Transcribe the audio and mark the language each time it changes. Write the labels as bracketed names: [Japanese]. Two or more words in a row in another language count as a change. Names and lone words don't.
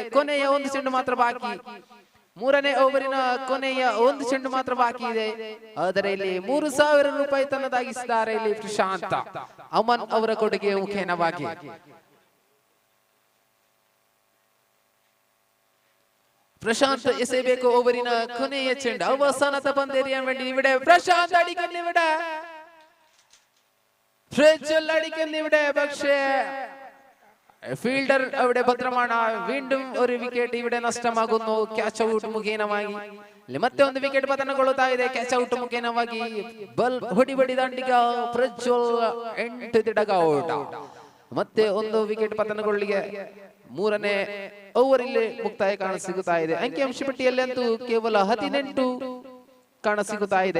[Kannada] ಕೊನೆಯ 1 ಚೆಂಡು ಮಾತ್ರ ಬಾಕಿ. 3ನೇ ಓವರಿನ ಕೊನೆಯ 1 ಚೆಂಡು ಮಾತ್ರ ಬಾಕಿ ಇದೆ. ಆದರೆ ಇಲ್ಲಿ 3000 ರೂಪಾಯಿ ತನ್ನದಾಗಿಸಿದ್ದಾರೆ ಇಲ್ಲಿ ಪ್ರಶಾಂತ್. ಅಮನ್ ಅವರ ಕೊಡುಗೆ ಮುಖೇನವಾಗಿ. ಪ್ರಶಾಂತ್ ಎಸೆಯಬೇಕು ಓವರಿನ ಕೊನೆಯ ಚೆಂಡು. [Malayalam] അവസാനത്തെ പന്തെറിയാൻ വേണ്ടി ഇവിടെ പ്രശാന്ത് അടിക്കുന്നു. ഇവിടെ പ്രജ്വൽ അടിക്കുന്നു ഇവിടെ. പക്ഷേ ഫീൽഡർ അവിടെ ഭദ്രമാണ്. വീണ്ടും ഒരു വിക്കറ്റ് ഇവിടെ നഷ്ടമാകുന്നു ക്യാച്ച് ഔട്ട് മുഖേനವಾಗಿ. [Kannada] ಮತ್ತೆ ಒಂದು ವಿಕೆಟ್ ಪತನಗೊಳ್ಳುತ್ತಾ ಇದೆ ಕ್ಯಾಚ್ ಔಟ್ ಮುಖೇನವಾಗಿ. ಬಲ್ ಹೊಡಿ ದಾಂಡಿಗ ಪ್ರಜ್ವಲ್ 8 ದಿಡಗ ಔಟ್. ಮತ್ತೆ ಒಂದು ವಿಕೆಟ್ ಪತನಗೊಳ್ಳಿಗೆ 3ನೇ ಓವರ್ ಇಲ್ಲಿ ಮುಕ್ತಾಯ ಕಾಣಸಿಗುತ್ತಾ ಇದೆ. ಅಂಕಿಅಂಶ ಪಟ್ಟಿಯಲ್ಲಿ ಅಂತೂ ಕೇವಲ 18 ಕಾಣಸಿಗುತ್ತಾ ಇದೆ.